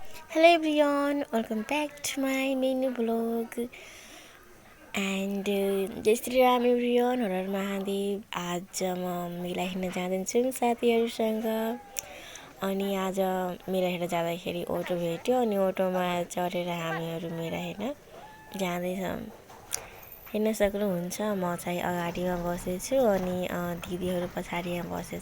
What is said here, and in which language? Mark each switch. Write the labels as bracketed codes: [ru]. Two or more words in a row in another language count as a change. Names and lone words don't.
[en] Hello everyone, welcome back to my mini vlog. [hi] जय श्री राम एभ्रियन, हर हर महादेव। [ne] आज म मेला हेर्न जाँदैछु साथीहरूसँग। अनि आज मेला हेर्न जाँदाखेरि अटो भेट्यो अनि अटोमा चढेर हामीहरू मेला हेर्न जाँदैछौँ। हेर्न सक्नुहुन्छ म चाहिँ अगाडिमा बसेछु अनि दिदीहरू पछाडिमा बसेछ।